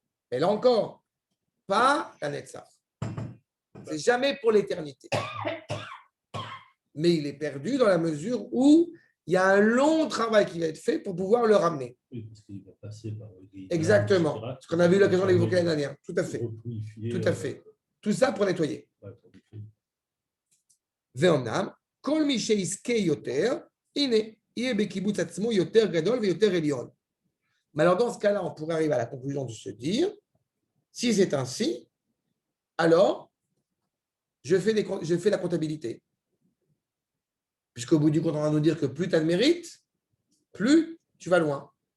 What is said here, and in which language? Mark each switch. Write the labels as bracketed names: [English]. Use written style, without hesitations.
[French] Et là encore, pas la Netzach. C'est jamais pour l'éternité. Mais il est perdu dans la mesure où il y a un long travail qui va être fait pour pouvoir le ramener. Oui, parce qu'il va passer par le guidage, Exactement. etc. Ce qu'on a vu l'occasion d'évoquer l'année dernière. Tout à fait. Repurifier, Tout à fait. Tout ça pour nettoyer. ouais, pour nettoyer. [Hebrew] ואומנם, כל מי שיזכה יותר, הנה, יהיה בקיבוץ עצמו יותר גדול ויותר עליון. [French] Mais alors, dans ce cas-là, on pourrait arriver à la conclusion de se dire, si c'est ainsi, alors, je fais la comptabilité. Puisqu'au bout du compte, on va nous dire que plus tu as de mérite, plus tu vas loin.